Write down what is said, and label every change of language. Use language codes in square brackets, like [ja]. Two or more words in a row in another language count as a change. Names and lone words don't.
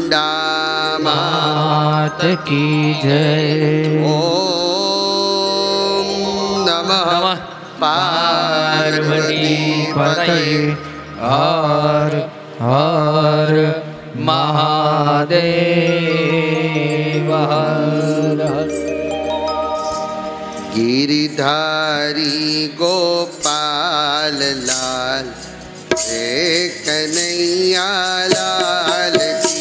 [hi] चामुंडा मात की जय। ओम नमः पार्वती पतये हर हर महादेव हर हर। गिरिधारी गोपाल लाल जय कन्हैया लाल की।